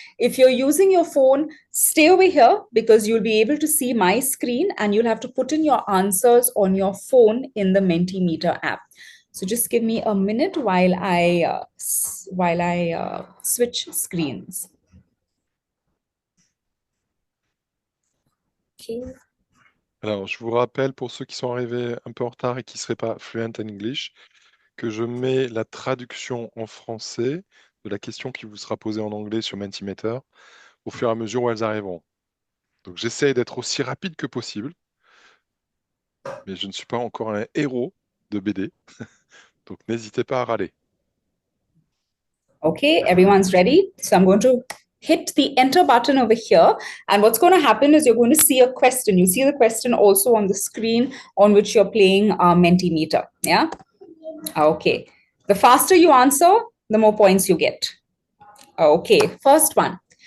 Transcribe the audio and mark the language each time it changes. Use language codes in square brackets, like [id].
[en] If you're using your phone, stay over here because you'll be able to see my screen and you'll have to put in your answers on your phone in the Mentimeter app. So just give me a minute while I switch screens. [fr] Alors, je vous rappelle, pour ceux qui sont arrivés un peu en retard et qui ne seraient pas [en] fluent in English, [fr] que je mets la traduction en français de la question qui vous sera posée en anglais sur Mentimeter au fur et à mesure où elles arriveront. Donc, j'essaie d'être aussi rapide que possible, mais je ne suis pas encore un héros de BD, donc n'hésitez pas à râler. [en] Okay, everyone's ready? So I'm going to hit the enter button over here. And what's going to happen is you're going to see a question. You see the question also on the screen on which you're playing Mentimeter. Yeah? Okay. The faster you answer, the more points you get. Okay, first one.